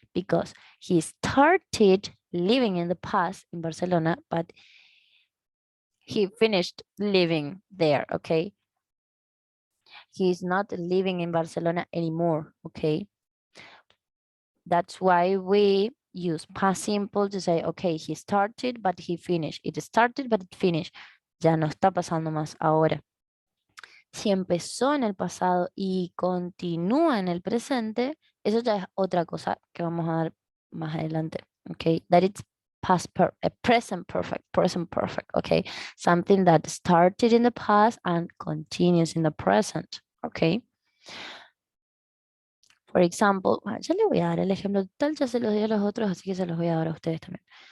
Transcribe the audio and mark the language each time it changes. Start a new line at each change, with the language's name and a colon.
English: Because he started living in the past in Barcelona, but he finished living there, okay? He's not living in Barcelona anymore, okay? That's why we use past simple to say, okay, he started, but he finished. It started, but it finished.
Spanish: Ya no está pasando más ahora. Si empezó en el pasado y continúa en el presente, eso ya es otra cosa que vamos a dar más adelante.
English: Okay, that it's present perfect. Okay, something that started in the past and continues in the present. Okay. For example,
Spanish: ya le voy a dar el ejemplo total, ya se los di a los otros, así que se los voy a dar a ustedes también.